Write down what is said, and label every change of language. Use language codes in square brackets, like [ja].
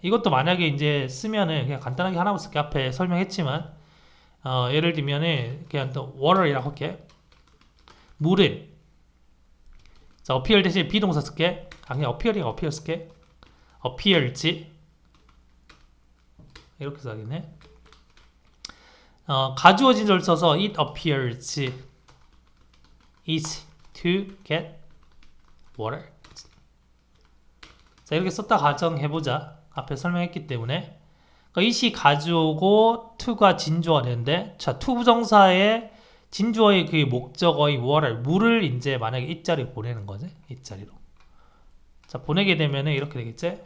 [ko] 이것도 만약에 이제 쓰면은 그냥 간단하게 하나만 쓸게. 앞에 설명했지만 예를 들면은 그냥 또 water이라고 할게. 물은 자, appear 대신 비동사 쓸게. 그냥 appear 쓸게. appear지 이렇게 써야겠네. 가주어진 절 써서 [en] it appears easy to get water. [ko] 자, 이렇게 썼다 가정해보자. 앞에 설명했기 때문에. 그러니까 it이 가주어고 to가 진주어가 되는데, 자, to 부정사의 진주어의 그 목적어의 water, 물을 이제 만약에 이 자리로 보내는 거지. 이 자리로. 자, 보내게 되면은 이렇게 되겠지?